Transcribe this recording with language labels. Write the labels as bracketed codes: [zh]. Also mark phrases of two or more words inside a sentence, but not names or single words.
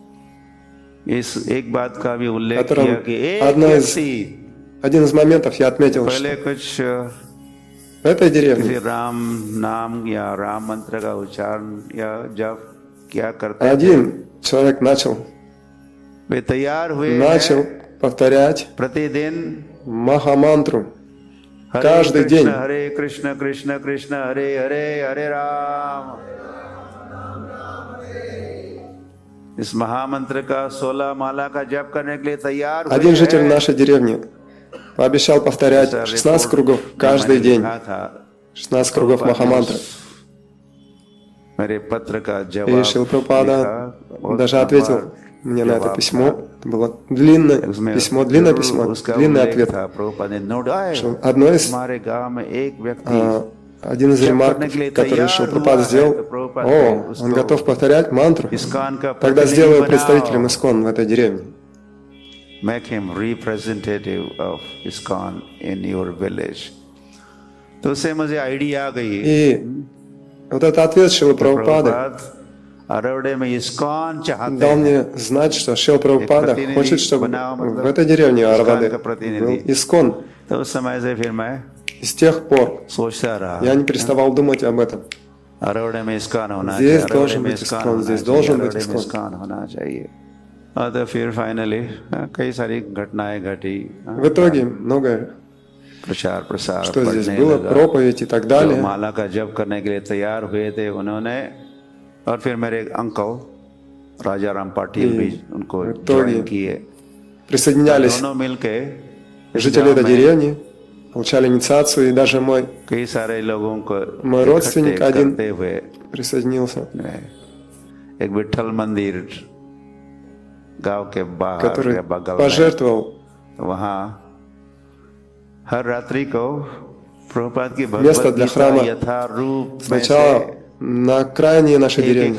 [ru] один из моментов я отметил, что в этой деревне один человек начал повторять Махамантру каждый день. Харе Кришна, Кришна Кришна, Харе Харе, Харе Рам. [hi] इस महामंत्र का 16 माला का जप करने के लिए तैयार हुए। [ru] Один житель нашей деревни пообещал повторять 16 кругов каждый день. 16 кругов Махамантры. И Шрила Прабхупада даже ответил мне на это письмо. Это было длинное письмо, длинный ответ. Один из ремарков, который Шрила Прабхупада сделал: «О, он готов повторять мантру, тогда сделаю представителем ИСККОН в этой деревне». [en] Make him representative of ISKCON in your village. [hi] तो उससे मुझे आइडिया आ गई। [ru] И вот этот ответ Шрилы Прабхупады дал мне знать, что Шрила Прабхупада хочет, чтобы в этой деревне Араваде был ИСККОН. [hi] तो उस समय से फिर मैं [ru] И с тех пор я не переставал думать об этом. Здесь должен быть ИСККОН, здесь должен быть ИСККОН. [hi] तो फिर फाइनली कई सारी घटनाएं घटी। [ru] В итоге многое, [hi] प्रसार [ru] что здесь было, проповедь и так далее. [hi] माला का जप करने के लिए तैयार हुए थे उन्होंने, और फिर मेरे अंकल राजा राम पाटिल भी उनको ज्वाइन किए। [ru] Присоединялись [hi] दोनों मिलके [ru] жители этой деревни, получали инициацию, и даже мой родственник один присоединился, который пожертвовал место для храма сначала на окраине нашей деревни.